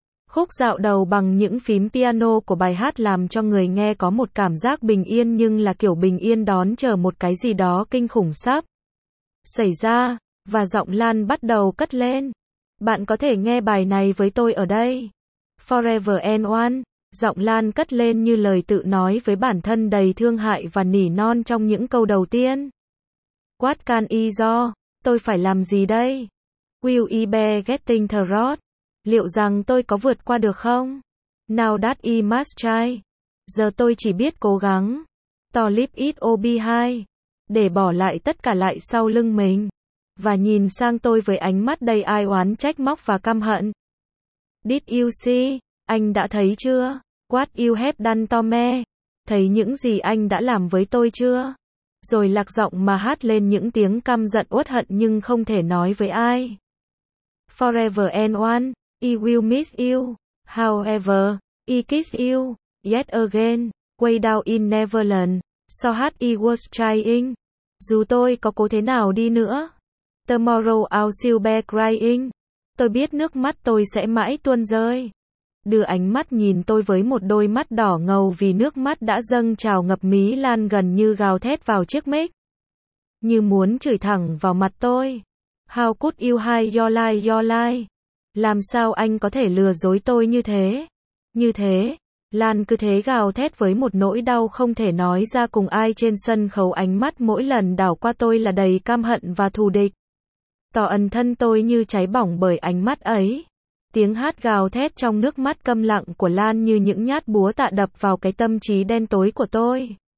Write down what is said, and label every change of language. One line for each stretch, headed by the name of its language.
Vietnamese: Khúc dạo đầu bằng những phím piano của bài hát làm cho người nghe có một cảm giác bình yên, nhưng là kiểu bình yên đón chờ một cái gì đó kinh khủng sắp xảy ra, và giọng Lan bắt đầu cất lên. Bạn có thể nghe bài này với tôi ở đây. Forever and One, giọng Lan cất lên như lời tự nói với bản thân đầy thương hại và nỉ non trong những câu đầu tiên.
English: What can I do?
Vietnamese: Tôi phải làm gì đây?
English: Will I be getting through?
Vietnamese: Liệu rằng tôi có vượt qua được không?
English: Now that I must try.
Vietnamese: Giờ tôi chỉ biết cố gắng.
English: To leave it all behind.
Vietnamese: Để bỏ lại tất cả lại sau lưng mình. Và nhìn sang tôi với ánh mắt đầy ai oán, trách móc và căm hận.
English: Did you see?
Vietnamese: Anh đã thấy chưa?
English: What you have done to me?
Vietnamese: Thấy những gì anh đã làm với tôi chưa? Rồi lạc giọng mà hát lên những tiếng căm giận uất hận nhưng không thể nói với ai.
English: Forever and one. I will miss you, however, I kiss you, yet again, way down in Neverland, so hard I was trying,
Vietnamese: dù tôi có cố thế nào đi nữa,
English: Tomorrow I'll still be crying.
Vietnamese: Tôi biết nước mắt tôi sẽ mãi tuôn rơi. Đưa ánh mắt nhìn tôi với một đôi mắt đỏ ngầu vì nước mắt đã dâng trào ngập mí lan gần như gào thét vào chiếc mic. Như muốn chửi thẳng vào mặt tôi.
English: How could you hide your lie, your lie?
Vietnamese: Làm sao anh có thể lừa dối tôi như thế? Như thế, Lan cứ thế gào thét với một nỗi đau không thể nói ra cùng ai trên sân khấu. Ánh mắt mỗi lần đảo qua tôi là đầy căm hận và thù địch. Tỏ ẩn thân tôi như cháy bỏng bởi ánh mắt ấy. Tiếng hát gào thét trong nước mắt câm lặng của Lan như những nhát búa tạ đập vào cái tâm trí đen tối của tôi.